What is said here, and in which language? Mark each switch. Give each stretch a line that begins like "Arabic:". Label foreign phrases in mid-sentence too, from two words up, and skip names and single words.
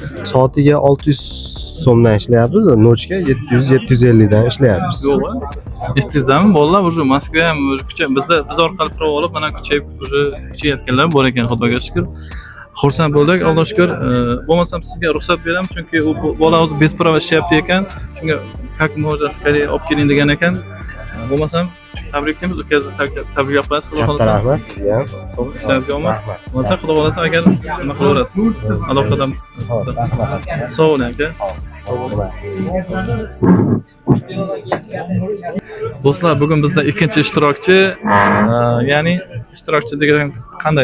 Uzbek: Soatiga 600 so'mdan ishlayapmiz, nochga 700-750 dan ishlayapmiz. Yo'q, 700 danmi? Bolalar o'sha Moskva ham biz orqali prava olib, mana kuchayotganlar bor ekan, Xudoga shukr. Xursand bo'ldik, Allohga shukr. Bo'lmasam sizga ruxsat beraman, chunki u bola o'zi
Russian: без права
Uzbek: ishlayapti ekan. Shunga
Russian: как можно скорее
Uzbek: olib keling degan ekan. Bo'lmasam tabriklaymiz, ukazni tabriklab qo'yasiz, xudo xolasa. Katta rahmat sizga ham. Sizga rahmat. Bo'lsa xudo xolasa agar nima qilaverasiz. Aloqadamiz. Rahmat. Sog' bo'ling aka. Do'stlar, bugun bizda ikkinchi ishtirokchi, ya'ni ishtirokchi degan qanday?